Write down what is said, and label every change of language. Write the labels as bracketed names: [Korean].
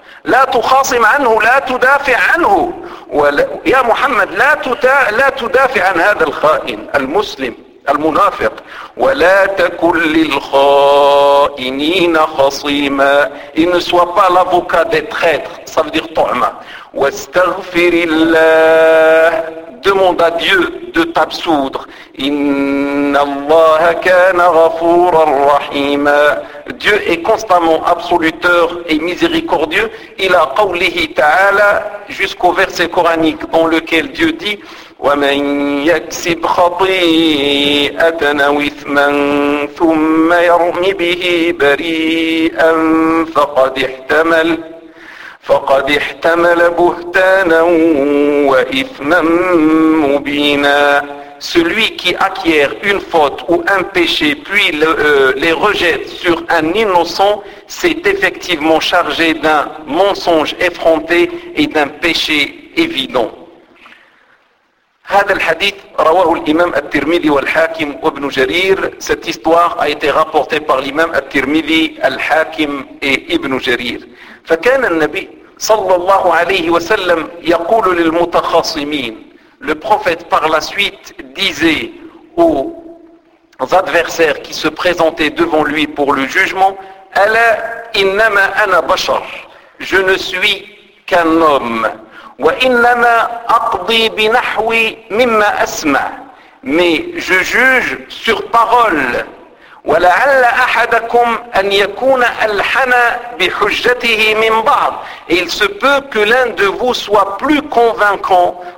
[Arabic] لا تخاصم عنه, لا تدافع عنه. يا محمد, لا تدافع عن هذا الخائن المسلم المنافق. ولا تكن للخائنين خصيما. [French] Il ne soit pas l'avocat des traîtres, ça veut dire طعمة. [Arabic] واستغفر الله. [French] Demande à Dieu de t'absoudre. [Arabic] إن الله كان غفورا رحيما. [French] Dieu est constamment absoluteur et miséricordieux. [Arabic] إلى قوله تعالى, [French] jusqu'au verset coranique dans lequel Dieu dit [Arabic] ومن يكسب خطيئة أو إثما ثم يرمي به بريئا فقد احتمل. فقد احتمل بهتانا وإثما مبينا. [French] Celui qui acquiert une faute ou un péché puis les rejette sur un innocent s'est effectivement chargé d'un mensonge effronté et d'un péché évident. [Arabic] هذا الحديث رواه الإمام الترمذي والحاكم وابن جرير. [French] Cette histoire a été rapportée par l'imam al-Tirmidhi, al-Hakim et Ibn Jarir. [Arabic] فكان النبي صلى الله عليه وسلم يقول للمتخاصمين. [French] Le prophète par la suite disait aux adversaires qui se présentaient devant lui pour le jugement, [Arabic] Ala innama ana bashar. [French] Je ne suis qu'un homme. [Arabic] وإنما أقضي بنحو مما أسمع [French] mais je juge sur parole [Arabic] ولعل أحدكم أن يكون ألحن بحجته من بعض [French] et il se peut que l'un de vous soit plus convaincant